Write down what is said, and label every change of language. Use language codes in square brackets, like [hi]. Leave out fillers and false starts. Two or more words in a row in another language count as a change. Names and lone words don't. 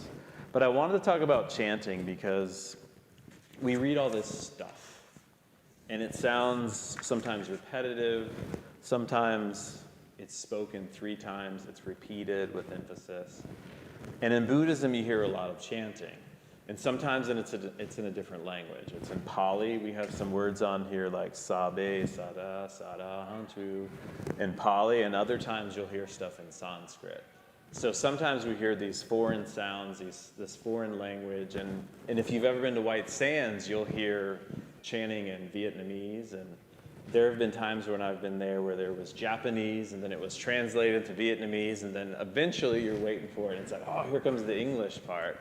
[en] But I wanted to talk about chanting because we read all this stuff, and it sounds sometimes repetitive, sometimes it's spoken 3 times, it's repeated with emphasis. And in Buddhism, you hear a lot of chanting. And sometimes it's in a different language. It's in Pali. We have some words on here like [pi] sabe, sada, sada, hantu [en] in Pali. And other times you'll hear stuff in Sanskrit. So sometimes we hear these foreign sounds, this foreign language. And if you've ever been to White Sands, you'll hear chanting in Vietnamese. And there have been times when I've been there where there was Japanese, and then it was translated to Vietnamese, and then eventually you're waiting for it, and it's like, oh, here comes the English part.